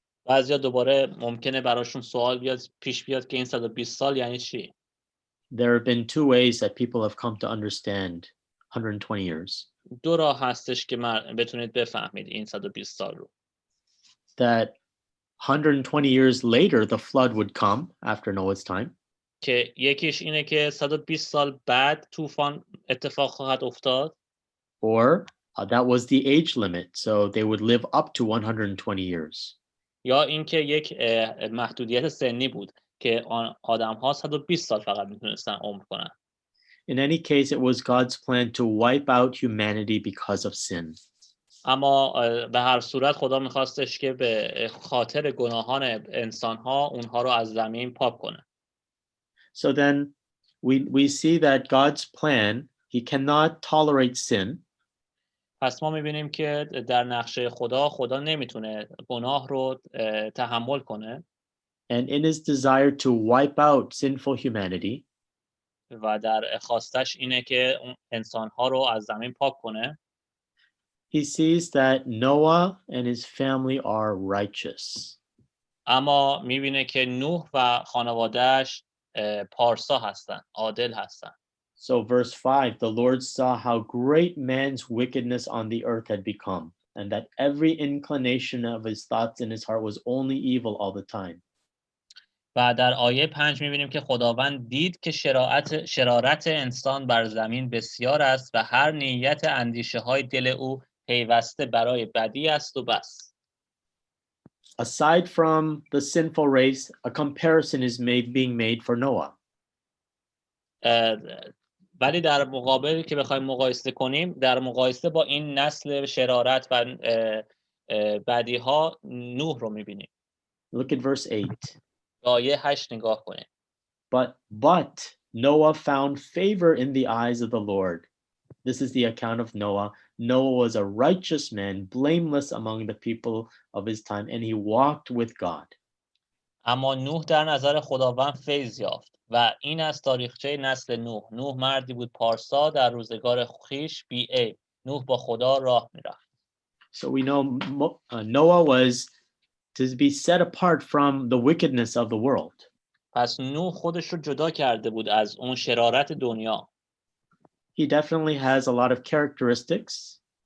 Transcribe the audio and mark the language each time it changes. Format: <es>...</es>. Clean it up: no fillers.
<fa>بعضیا دوباره ممکنه براشون سوال پیش بیاد که این 120 سال یعنی چی؟</fa> <en>There have been two ways that people have come to understand 120 years.</en> <fa>دو راه هستش که بتونید بفهمید این 120 سال رو.</fa> <en>That 120 years later the flood would come after Noah's time.</en> <fa>که یکیش اینه که 120 سال بعد طوفان اتفاق خواهد افتاد.</fa> <en>Or that was the age limit, so they would live up to 120 years.</en> <fa>یا اینکه یک محدودیت سنی بود که آدم‌ها 120 سال فقط میتونستن عمر کنن.</fa> <en>In any case, it was God's plan to wipe out humanity because of sin.</en> <fa>اما به هر صورت خدا میخواستش که به خاطر گناهان انسان‌ها اونها رو از زمین پاک کنه.</fa> <en>So then we see that God's plan, he cannot tolerate sin.</en> <fa>پس ما میبینیم که در نقشه خدا نمیتونه گناه رو تحمل کنه.</fa> <en>And in his desire to wipe out sinful humanity,</en> <fa>و در خواستش اینه که انسان‌ها رو از زمین پاک کنه.</fa> <en>he sees that Noah and his family are righteous.</en> <fa>اما میبینه که نوح و خانواده‌اش پارسا هستن، عادل هستن.</fa> <en>So verse 5, the Lord saw how great man's wickedness on the earth had become, and that every inclination of his thoughts in his heart was only evil all the time.</en> <fa>و در آیه 5 می‌بینیم که خداوند دید که شرارت انسان بر زمین بسیار است و هر نیت اندیشه‌های دل او پیوسته برای بدی است و بس.</fa> <en>Aside from the sinful race, a comparison is being made for Noah.</en> <fa>ولی در مقابل که بخوایم مقایسه کنیم، در مقایسه با این نسل شرارت و بدی‌ها نوح رو می‌بینیم.</fa> <en>Look at verse 8.</en> <fa>آیه 8 نگاه کنیم.</fa> <en>But Noah found favor in the eyes of the Lord. This is the account of Noah. Noah was a righteous man, blameless among the people of his time, and he walked with God.</en> <fa>اما نوح در نظر خداوند فیض یافت و این از تاریخچه نسل نوح. نوح مردی بود پارسا، در روزگار خویش بی‌عیب. نوح با خدا راه میرفت.</fa> <en>So we know Noah was to be set apart from the wickedness of the world.</en> <fa>پس نوح خودش رو جدا کرده بود از اون شرارت دنیا.</fa> <en>He definitely has a lot of characteristics</en>